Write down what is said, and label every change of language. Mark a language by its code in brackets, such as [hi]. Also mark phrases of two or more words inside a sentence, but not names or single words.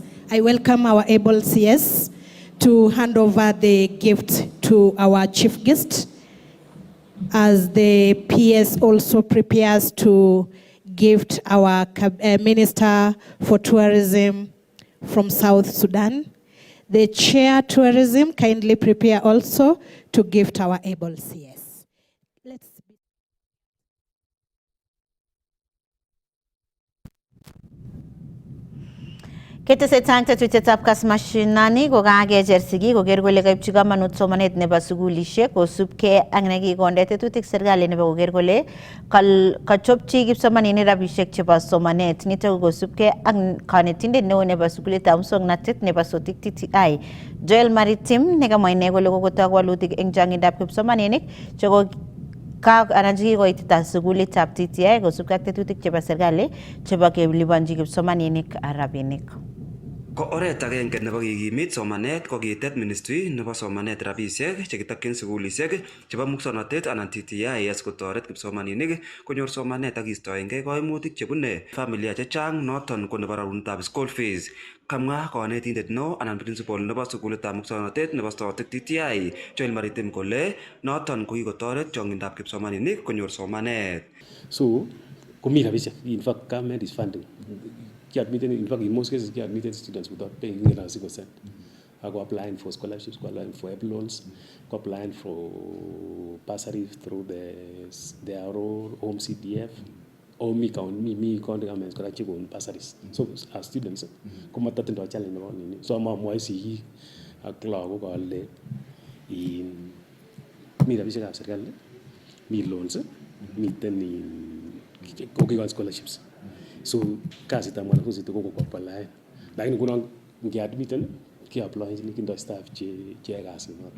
[en] I welcome our able CS to hand over the gift to our chief guest, as the PS also prepares to gift our Minister for Tourism from South Sudan. The Chair Tourism kindly prepare also to gift our able CS. Let's [kln] Kete se tante tutetap Kass Mashinani ko gange jersigi ko gergo le kaip chiga manut somanet ne basugulishe ko subke angnegi gondete tutik sergale ne ko gergo le kal kachopchi gip somani ne rabishek cheba somanet ni to go subke ang kanetinde ne basugule tam song natet ne basotik titi ai Joel Maritim ne ga moine go logo ko tagwa lutik engjangi dap gip somani ne chogo ka anaji ko itita sugule tap titi ai go subkakte tutik cheba sergale cheba ke libanji gip somani ne arabinik. Ko oret agenge nebo kikimit somanet ko kitet ministry nebo somanet rabisiek chekitokyin sugulisiek chebo muswoknotet anan TTIS kotoret kipsomaninik konyor somanet ak kistoengei koimutik chebune familia chechang, noton ko nebo rarunetab [en] school fees. [kln] Kamwa konetindet neo anan principal nebo sugulitab muswoknotet nebo Stotik TTI Joel Maritim kole noton ko kikotoret chongindab kipsomaninik konyor somanet. So komi rabisiek, [en] in fact government is funding. In fact, in most cases, admitted students without paying a single cent. I go applying for scholarships, go applying for loans, go applying for bursaries through their own home CDF, [kln] o mi [en] county governments [kln] kora chekonu [en] bursaries. So as students [kln] komatotindoi challenge nebo nini. So amwoi sigik ak lagok ale mi rabisiekab serikali, mi loans, miten kokikon scholarships. So kasitab mwanafunzi ko koapply. Lakini ngunon ngeadmiten keapplyini kindoi staff cheyoe kasit noton.